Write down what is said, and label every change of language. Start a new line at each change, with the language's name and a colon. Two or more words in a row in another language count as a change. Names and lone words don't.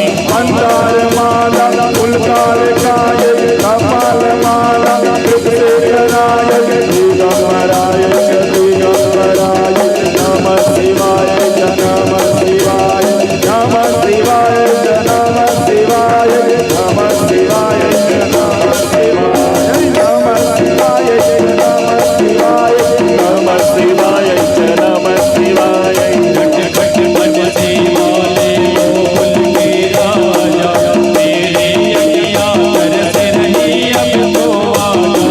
Sanskrit: मन्दारमाला पुलकारिकाय कपालमाला कृपसेकराय दिगम्बराय च दिगम्बराय नमः शिवाय च नमः शिवाय नमः शिवाय च नमः शिवाय नमः शिवाय च नमः शिवाय नमः शिवाय च नमः शिवाय नमः शिवाय च नमः शिवाय।
Hindi: घट घट बजते वाले बोल के राजा, तेरे अगिया तरस रही अब तो आजा।